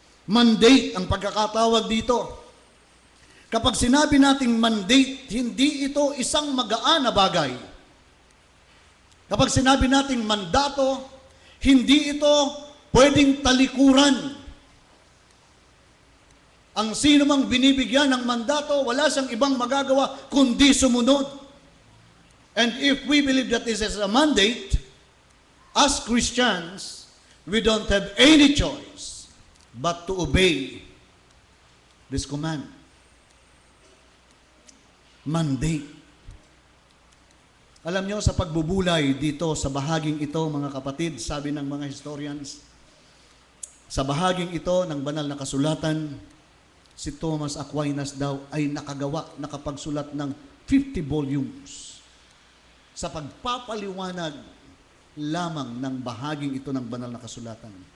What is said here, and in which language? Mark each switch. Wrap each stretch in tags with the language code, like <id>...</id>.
<tl>Mandate ang pagkakatawag dito. Kapag sinabi nating mandate, hindi ito isang magaan na bagay. Kapag sinabi nating mandato, hindi ito pwedeng talikuran. Ang sino mang binibigyan ng mandato, wala siyang ibang magagawa kundi sumunod.</tl> <en>And if we believe that this is a mandate, as Christians, we don't have any choice but to obey this command. Mandate.</en> <tl>Alam nyo, sa pagbubulay dito sa bahaging ito, mga kapatid, sabi ng mga historians, sa bahaging ito ng banal na kasulatan, si Thomas Aquinas daw ay nakapagsulat ng 50 volumes sa pagpapaliwanag lamang ng bahaging ito ng banal na kasulatan.</tl>